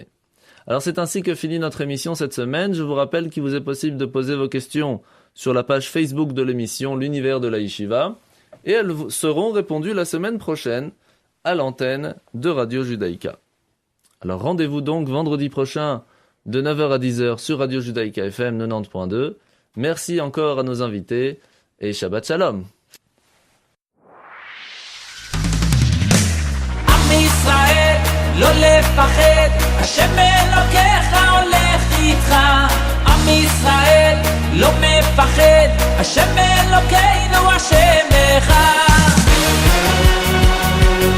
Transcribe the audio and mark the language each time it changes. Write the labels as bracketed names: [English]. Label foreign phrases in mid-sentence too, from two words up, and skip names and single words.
[French] Alors c'est ainsi que finit notre émission cette semaine. Je vous rappelle qu'il vous est possible de poser vos questions sur la page Facebook de l'émission L'Univers de la Yeshiva. Et elles seront répondues la semaine prochaine à l'antenne de Radio Judaïka. Alors rendez-vous donc vendredi prochain de 9h à 10h sur Radio Judaïka FM 90.2. Merci encore à nos invités et [Hebrew] שבת שלום. עם ישראל, לא לפחד, השם אלוקיך הולך איתך. עם ישראל, לא מפחד, השם אלוקינו השם אחד.